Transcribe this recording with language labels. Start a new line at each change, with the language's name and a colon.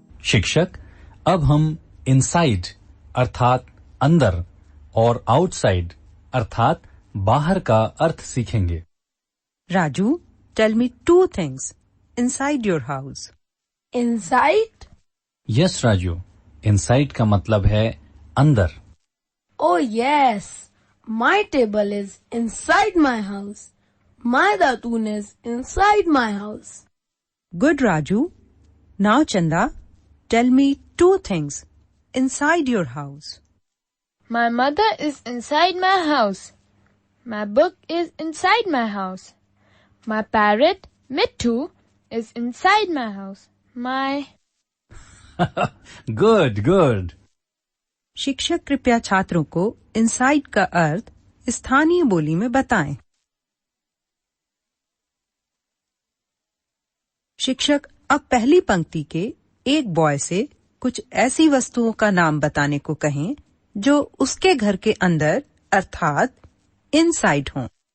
Hindi: शिक्षक, अब हम इनसाइड अर्थात अंदर और आउटसाइड अर्थात बाहर का अर्थ सीखेंगे।
English: Raju, tell me 2 things inside your house. Inside?
Hindi: Yes Raju, inside का मतलब है अंदर।
English: Oh yes, my table is inside my house. My datun is inside my house. Good, Raju. Now, Chanda, tell me 2 things inside your house. My mother is inside my house. My book is inside my house. My parrot, Mittu, is inside my house. My... Good, good.
Hindi: शिक्षक कृपया छात्रों को inside का अर्थ स्थानीय बोली में बताएं। शिक्षक अब पहली पंक्ति के एक बॉय से कुछ ऐसी वस्तुओं का नाम बताने को कहें जो उसके घर के अंदर अर्थात इनसाइड हों।